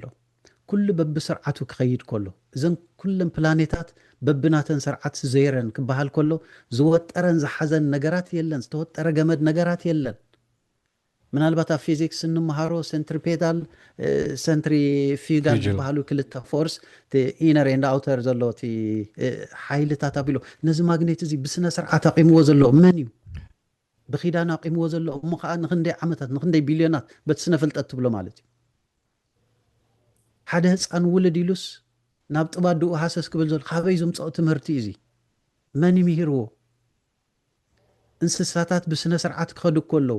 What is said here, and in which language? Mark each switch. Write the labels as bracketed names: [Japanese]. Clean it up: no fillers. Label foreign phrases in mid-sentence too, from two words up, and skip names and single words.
[Tigrinya] ኩሉ በብስርዓቱ ክኸይድ ከሎ እዘን ኩለን ፕላኔታት በብናተን ስርዓት ዘይረን ክበሃል ከሎ ዝወጠረን ዝሓዘን ነገራት የለን ዝተወጠረ ገመድ ነገራት የለን ምናልባት ኣብ ፊዚክስ እንመሃሮ ሴንትሪፔዳል ሴንትሪፊጋል ዝበሃሉ ክልተ ፎርስ [English] inner and outer [Tigrinya] ዘሎ እቲ ሓይልታት ኣቢሉ ነዚ ማግኔት እዚ ብስነ ስርዓት ኣቂምዎ ዘሎ መን እዩ ብኺዳን ኣቂምዎ ዘሎ እሞ ከዓ ንክንደይ ዓመታት ንክንደይ ቢልዮናት በቲ ስነ ፍልጠት ትብሎ ማለት እዩ ሓደ ህፃን ውልድ ኢሉስ ናብ ጥባድኡ ሃሰስ ክብል ዘሎ ካበይ ዘምፅኦ ትምህርቲ እዚ መን ይምሂርዎ እንስሳታት ብስነ ስርዓት ክኸዱ ከለዉ